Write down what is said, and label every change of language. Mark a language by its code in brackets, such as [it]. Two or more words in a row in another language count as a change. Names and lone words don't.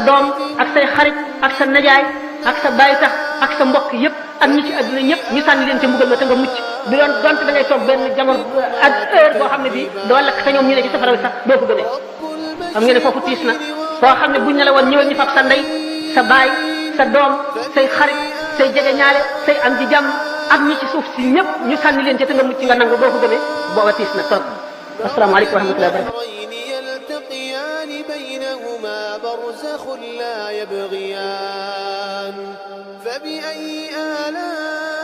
[wo] doom ak say xarit ak sa najaay ak sa baay tax ak sa mbokk yëpp ak ñi ci adduna ñëpp ñu sànni leen ca mbugal ma te nga mucc du doon donte da ngay toog benn jamono ak heure boo xam ne bii doo lakk te ñoom ñu ne ci safara bi sax doo ko gënee xam ngeen ne foofu tiis na foo xam ne buñ ne la woon ñëwal ñu fab sa ndey sa baay sa doom say xarit say jege ñaale say am ji jàmm ak ñi ci suuf si ñëpp ñu sànni leen ca te nga mucc nga nangu doo ko gënee booba tiis na trop [ar] السلام عليكم ورحمة الله وبركاته بينهما برزخ لا يبغيان فبأي آلاء